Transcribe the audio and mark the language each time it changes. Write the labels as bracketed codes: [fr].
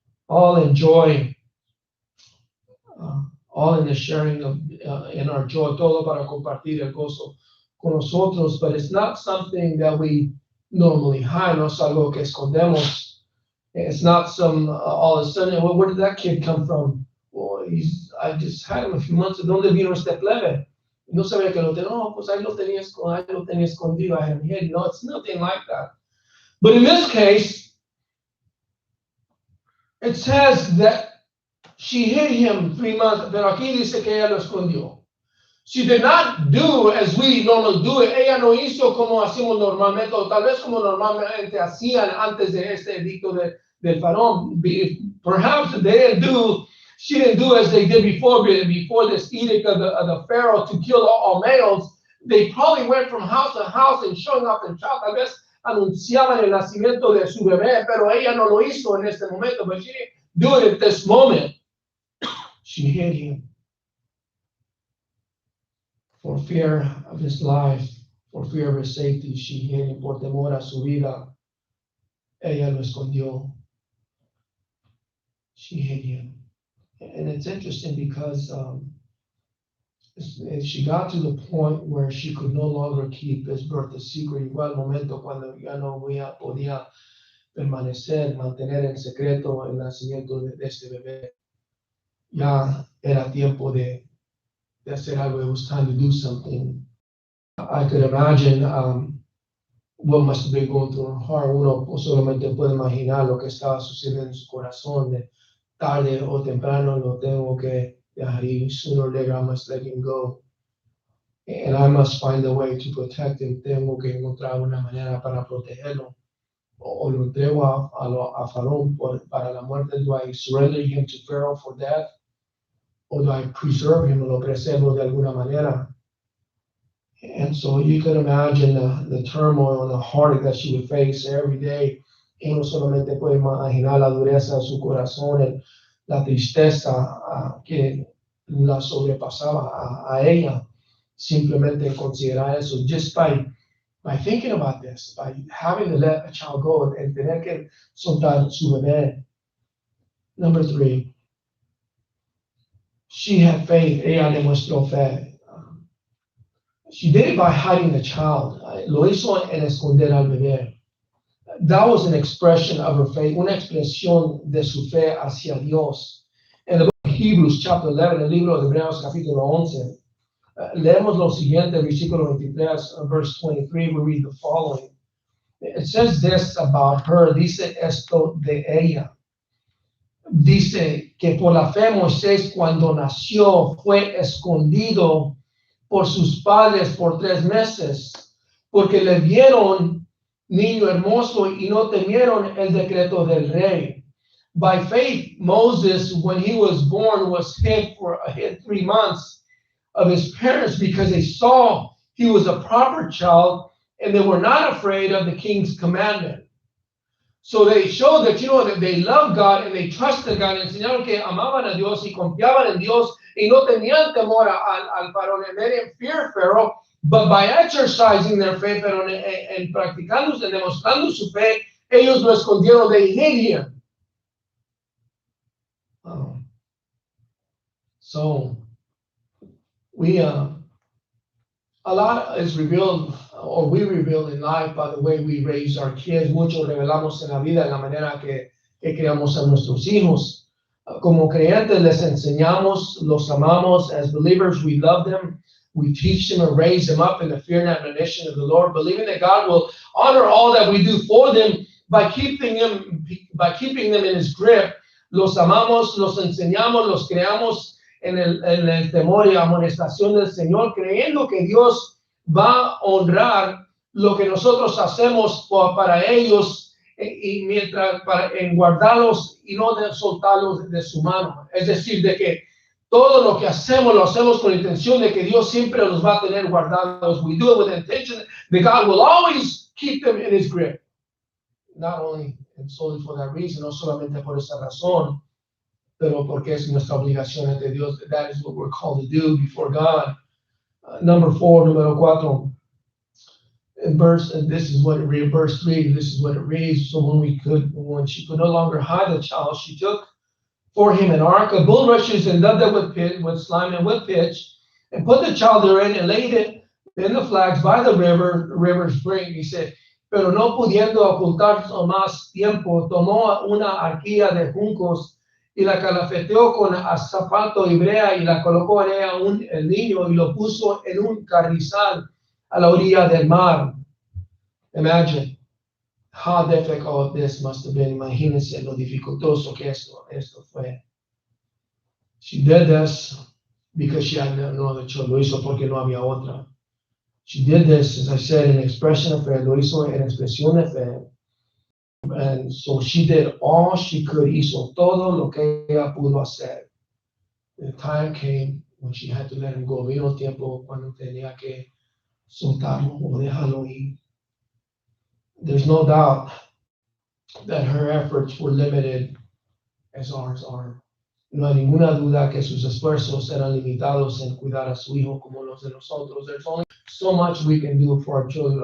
[en] All in joy, all in the sharing of in our joy, [es] todo para compartir el gozo con nosotros. [en] But it's not something that we normally hide, [es] no es algo que escondemos. [en] It's not some all of a sudden, well, where did that kid come from? Well, I just had him a few months ago. [es] ¿Dónde vino este plebe? No sabía que lo tenía. No, pues ahí lo tenía escondido. [en] I had him hidden. No, it's nothing like that. But in this case, it says that she hid him 3 months, [es] pero aquí dice que ella lo escondió. [en] She did not do as we normally do it. [es] Ella no hizo como hacemos normalmente, o tal vez como normalmente hacían antes de este edicto del faraón. [en] Perhaps she didn't do as they did before this edict of the Pharaoh to kill all males. They probably went from house to house and showing off the child. [es] Tal vez anunciaban el nacimiento de su bebé, pero ella no lo hizo en este momento. [en] But she didn't do it at this moment. She hid him for fear of his life, for fear of his safety. She hid him [es] por temor a su vida. Ella lo escondió. [en] She hid him. And it's interesting because she got to the point where she could no longer keep his birth a secret. [es] Igual momento cuando ya no podía mantener en secreto el nacimiento de este bebé. Ya era tiempo de hacer algo. [en] It was time to do something. I could imagine what must have been going through her heart. [es] Uno solamente puede imaginar lo que estaba sucediendo en su corazón. De tarde o temprano lo tengo que dejar ir. [en] Sooner or later I must let him go. And I must find a way to protect him. [es] Tengo que encontrar una manera para protegerlo. O lo entrego a Faraón para la muerte. [en] Do I surrender him to Pharaoh for death? Or do I preserve him? [es] Lo preservo de alguna manera. [en] And so you can imagine the turmoil and the heartache that she would face every day. [es] Uno solamente puede imaginar la dureza de su corazón, la tristeza que la sobrepasaba a ella. Simplemente considerar eso. [en] Just by thinking about this, by having to let a child go and [es] tener que soltar su bebé. [en] Number 3, she had faith. [es] Ella demostró fe. [en] She did it by hiding the child. [es] Lo hizo en esconder al bebé. [en] That was an expression of her faith, [es] una expresión de su fe hacia Dios. En el libro de [en] Hebrews, chapter 11, [es] el libro de Hebreos, capítulo 11, leemos lo siguiente, versículo 23, [en] verse 23, we read the following. It says this about her, [es] dice esto de ella. Dice que por la fe Moisés cuando nació fue escondido por sus padres por 3 meses, porque le vieron niño hermoso y no temieron el decreto del rey. [en] By faith, Moses, when he was born, was hid 3 months of his parents because they saw he was a proper child and they were not afraid of the king's commandment. So they showed that, that they loved God and they trusted God. [es] Enseñaron que amaban a Dios y confiaban en Dios y no tenían temor al faraón. [en] And they didn't fear Pharaoh, but by exercising their faith, [es] pero en practicando, en demostrando su fe, ellos lo escondieron. [en] They hid him. So we a lot is revealed, or we reveal in life by the way we raise our kids. [es] Mucho revelamos en la vida en la manera que criamos a nuestros hijos. Como creyentes les enseñamos, los amamos. [en] As believers, we love them. We teach them and raise them up in the fear and admonition of the Lord, believing that God will honor all that we do for them by keeping them in His grip. [es] Los amamos, los enseñamos, los creamos en el temor y amonestación del Señor, creyendo que Dios va a honrar lo que nosotros hacemos para ellos y mientras en guardarlos y no de soltarlos de su mano. Es decir, de que todo lo que hacemos lo hacemos con la intención de que Dios siempre los va a tener guardados. [en] We do it with the intention that God will always keep them in His grip. Not only and solely for that reason, [es] no solamente por esa razón, pero porque es nuestra obligación ante Dios. [en] That is what we're called to do before God. Number 4, [es] número 4. [en] in verse, and this is what it reads, verse 3, this is what it reads. So when she could no longer hide the child, she took for him an ark of bulrushes and dubbed it with slime and with pitch, and put the child therein and laid it in the flags by the river's brink. [es] Dice, pero no pudiendo ocultar más tiempo, tomó una arquilla de juncos y la calafeteó con zapato y brea y la colocó en ella el niño y lo puso en un carrizal a la orilla del mar. [en] Imagine how difficult this must have been. [es] Imagínense lo dificultoso que esto fue. [en] She did this because she had no other choice. [es] Lo hizo porque no había otra. [en] She did this, as I said, in expression of faith. [es] Lo hizo en expresión de fe. [en] And so she did all she could. [es] Hizo todo lo que ella pudo hacer. [en] The time came when she had to let him go. [es] Vino tiempo cuando tenía que soltarlo o dejarlo ir. [en] There's no doubt that her efforts were limited as ours are. [es] No hay ninguna duda que sus esfuerzos eran limitados en cuidar a su hijo como los de nosotros. [en] There's only so much we can do for our children.